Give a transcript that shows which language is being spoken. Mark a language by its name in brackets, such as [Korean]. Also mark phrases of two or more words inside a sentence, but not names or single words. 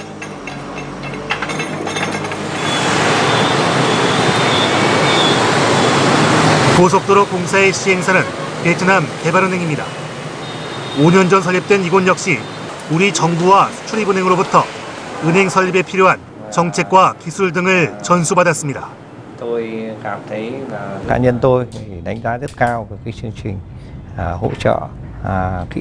[Korean] 고속도로 공사의 시행사는 베트남 개발은행입니다. 5년 전 설립된 이곳 역시 우리 정부와 수출입은행으로부터 은행 설립에 필요한 정책과 기술 등을 전수받았습니다. [Vietnamese] Tôi cảm thấy là cá nhân tôi thì đánh giá rất cao về cái chương trình hỗ trợ kỹ